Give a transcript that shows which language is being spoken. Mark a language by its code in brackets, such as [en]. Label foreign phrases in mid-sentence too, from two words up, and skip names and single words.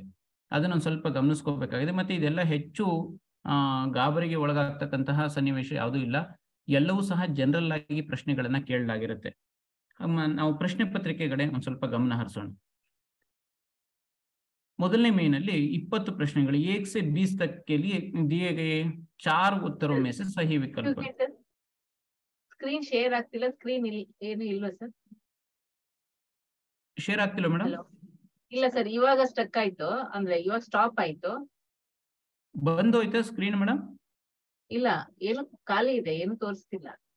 [kn] ಅದನ್ನು ಸ್ವಲ್ಪ ಗಮನಿಸ್ಕೋಬೇಕಾಗಿದೆ. ಮತ್ತೆ ಇದೆಲ್ಲ ಹೆಚ್ಚು ಗಾಬರಿಗೆ ಒಳಗಾಗ್ತಕ್ಕಂತಹ ಸನ್ನಿವೇಶ ಯಾವುದೂ ಇಲ್ಲ. ಎಲ್ಲವೂ ಸಹ ಜನರಲ್ ಆಗಿ ಪ್ರಶ್ನೆಗಳನ್ನ ಕೇಳಲಾಗಿರುತ್ತೆ. ನಾವು ಪ್ರಶ್ನೆ ಪತ್ರಿಕೆಗಳೇ ಒಂದು ಸ್ವಲ್ಪ ಗಮನ ಹರಿಸೋಣ. ಮೊದಲನೇ ಮೇನಲ್ಲಿ [hi] 20 प्रश्नಗಳು 1 से 20 तक के लिए दिए गए 4 उत्तरों में से सही विकल्प. [en] screen share [kn] ಆಗ್ತಿಲ್ಲ. ಸ್ಕ್ರೀನ್ ಏನು ಇಲ್ವಾ ಸರ್? ಶೇರ್ ಆಗ್ತಿಲ್ಲ ಮೇಡಮ್? ಇಲ್ಲ ಸರ್, ಇವಾಗ ಸ್ಟಕ್ ಆಯ್ತು, ಅಂದ್ರೆ ಇವಾಗ ಸ್ಟಾಪ್ ಆಯ್ತು. ಬಂದೋಯ್ತಾ ಸ್ಕ್ರೀನ್ ಮೇಡಮ್? ಇಲ್ಲ, ಏನು ಖಾಲಿ ಇದೆ, ಏನು ತೋರಿಸ್ತಿಲ್ಲ.